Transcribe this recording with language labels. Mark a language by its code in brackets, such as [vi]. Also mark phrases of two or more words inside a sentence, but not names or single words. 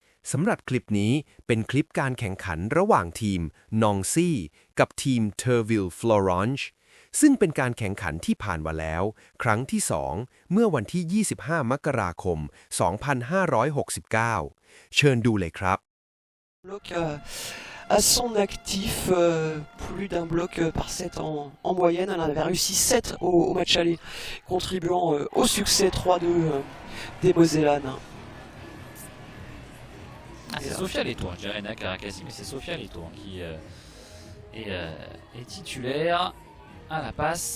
[th] สำหรับคลิปนี้เป็นคลิปการแข่งขันระหว่างทีมนองซี่กับทีมเทอร์วิลฟลอรานซ์ซึ่งเป็นการแข่งขันที่ผ่านมาแล้วครั้งที่ 2 เมื่อวันที่ 25 มกราคม 2569 เชิญดูเลยครับ [fr] Bloc à son actif, plus d'un bloc par set en moyenne. Elle en avait réussi 7 au match aller, contribuant au succès 3-2 des Mosellanes. C'est Sofia Leto, je dirais Nakarakasi, mais c'est Sofia Leto qui est titulaire à la passe.